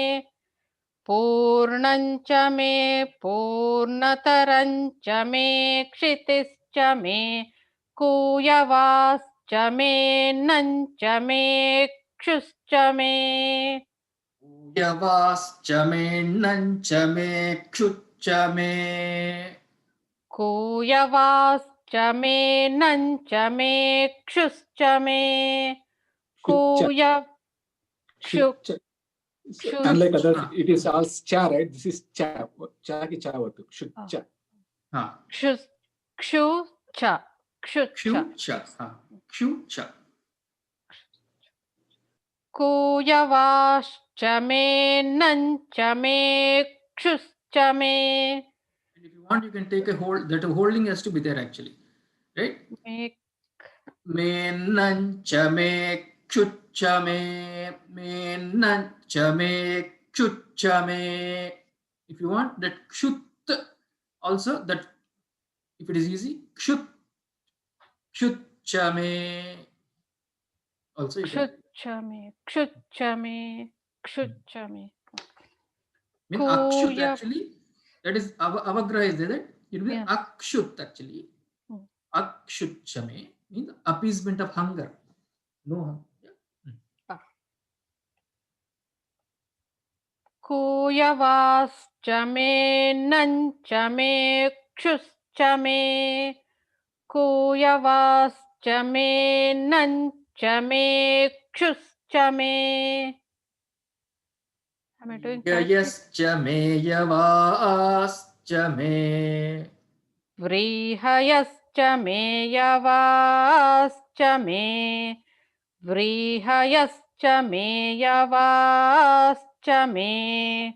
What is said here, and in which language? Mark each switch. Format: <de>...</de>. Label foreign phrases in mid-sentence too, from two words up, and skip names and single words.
<sa>पूर्णंच मे पूर्णतरंच मे क्षितिश्च मे कुयवाश्च मे नंच मे क्षुश्च मे. कुयवाश्च मे नंच मे क्षुच मे. कुयवाश्च मे नंच मे क्षुश्च मे. कुयव् शुक् शुक्.</sa> <en>Unlike others, it is all cha, right? This is cha. Cha ki cha vatu. Shucha.</en> <sa>क्षुस् क्षुच क्षुच. क्षुच. क्षुच. कुयवाश्च मे नंच मे क्षुश्च मे.</sa> <en>And if you want, you can take a hold. That holding has to be there actually, right? Make</en> <sa>मे नंच मे क्षुच मे नंच मे क्षुच मे.</sa> <en>If you want that kshut also, that if it is easy,</en> <sa>kshucha me</sa> <en>also you can.</en> <sa>क्षुच मे क्षुच मे क्षुच मे.</sa> <en>Mean akshut</en> <sa>Kuya-</sa> <en>actually, that is avagraha is there, that it will be Yeah. akshut actually. Akshut chame means appeasement of hunger. No hunger.</en> <sa>कुयवाश्च मे नंच मे क्षुश्च मे. कुयवाश्च मे नंच मे क्षुश्च मे.</sa> <en>Am I doing correctly?</en> <sa>यश्च मे यवाश्च मे. व्रीहयश्च मे यवाश्च मे. व्रीहयश्च मे यवाश्च मे.</sa>